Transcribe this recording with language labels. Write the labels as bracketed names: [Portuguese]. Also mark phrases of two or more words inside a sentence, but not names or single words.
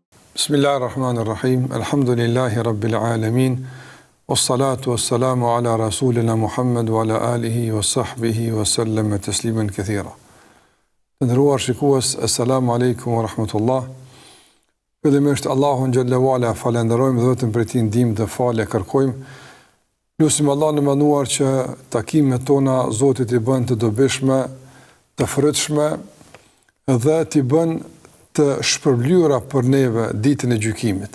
[Arabic] بسم الله الرحمن الرحيم. الحمد لله رب العالمين. والصلاة والسلام على رسولنا محمد وعلى آله وصحبه وسلم تسليما كثيرا. [Albanian] Të nderuar shikues, [Arabic] السلام عليكم ورحمة الله. [Albanian] Fillimisht Allahun [Arabic] جل وعلا [Albanian] falenderojmë dhe vetëm për tij ndihmë dhe falë kërkojmë. Lutim Allahun e mënduar që takimet tona Zoti t'i bën të dobishme, të frytshme dhe t'i bën të shpërblyera për neve ditën e gjykimit.